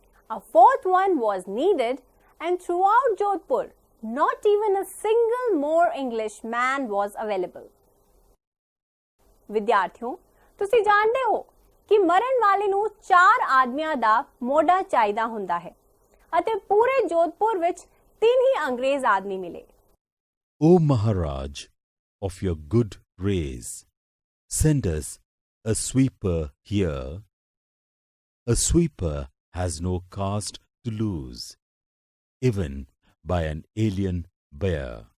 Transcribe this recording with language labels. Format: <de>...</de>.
<en>A 4th one was needed, and throughout Jodhpur, not even a single more English man was available.</en> <pa>ਵਿਦਿਆਰਥੀਓ, ਤੁਸੀਂ ਜਾਣਦੇ ਹੋ ਕਿ ਮਰਨ ਵਾਲੇ ਨੂੰ 4 ਆਦਮੀਆਂ ਦਾ ਮੋਢਾ ਚਾਹੀਦਾ ਹੁੰਦਾ ਹੈ ਅਤੇ ਪੂਰੇ ਜੋਧਪੁਰ ਵਿੱਚ 3 ਹੀ ਅੰਗਰੇਜ਼ ਆਦਮੀ ਮਿਲੇ।</pa> <en>O Maharaj of your good race, send us a sweeper here. A sweeper has no caste to lose, even by an alien bear.</en>